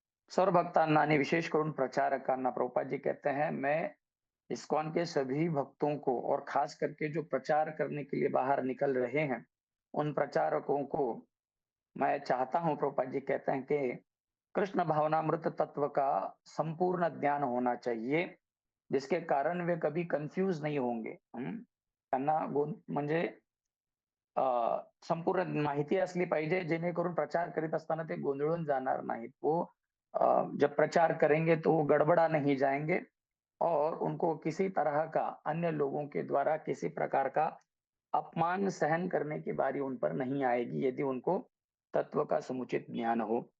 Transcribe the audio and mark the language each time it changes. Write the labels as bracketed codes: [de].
[mr] सर्व भक्तांना आणि विशेष करून प्रचारकांना [hi] प्रभुपाद जी कहते हैं, मैं इस्कॉन के सभी भक्तों को और खास करके जो प्रचार करने के लिए बाहर निकल रहे हैं उन प्रचारकों को मैं चाहता हूं, प्रभुपाद जी कहते हैं कि कृष्ण भावनामृत तत्व का संपूर्ण ज्ञान होना चाहिए जिसके कारण वे कभी कंफ्यूज नहीं होंगे। [mr] त्यांना म्हणजे संपूर्ण माहिती असली पाहिजे जेणेकरून प्रचार करीत असताना ते गोंधळून जाणार नाहीत। [hi] वो जब प्रचार करेंगे तो वो गड़बड़ा नहीं जाएंगे और उनको किसी तरह का अन्य लोगों के द्वारा किसी प्रकार का अपमान सहन करने की बारी उन पर नहीं आएगी यदि उनको तत्व का समुचित ज्ञान हो।